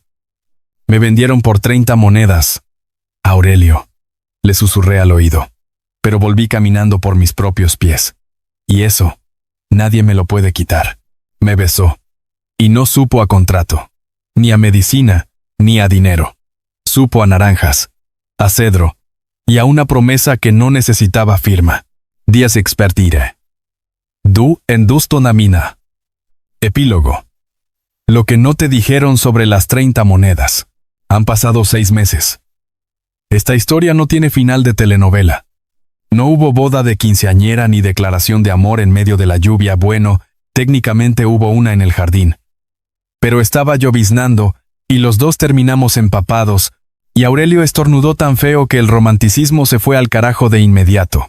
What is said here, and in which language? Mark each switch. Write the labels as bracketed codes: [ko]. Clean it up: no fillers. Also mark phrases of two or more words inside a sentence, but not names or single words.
[es] «Me vendieron por 30 monedas, Aurelio», le susurré al oído, pero volví caminando por mis propios pies. Y eso, nadie me lo puede quitar. Me besó. Y no supo a contrato, ni a medicina, ni a dinero. Supo a naranjas, a cedro, y a una promesa que no necesitaba firma. Dies expertire. Du endustonamina. Epílogo. Lo que no te dijeron sobre las 30 monedas. Han pasado 6 meses. Esta historia no tiene final de telenovela. No hubo boda de quinceañera ni declaración de amor en medio de la lluvia. Bueno, técnicamente hubo una en el jardín. Pero estaba lloviznando, y los dos terminamos empapados, y Aurelio estornudó tan feo que el romanticismo se fue al carajo de inmediato.